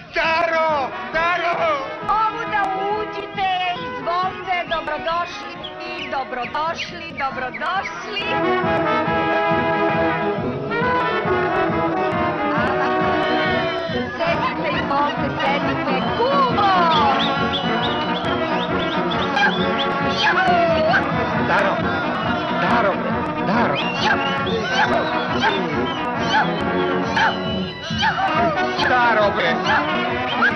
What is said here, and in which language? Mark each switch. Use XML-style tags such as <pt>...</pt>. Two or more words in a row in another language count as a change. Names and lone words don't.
<sr>Daro, Daro! Ovuda uđite, izvolite, dobrodošli, dobrodošli, dobrodošli. Sedite, izvolite, sedite, kumo! Daro, Daro, Daro. Daro, bre.</sr>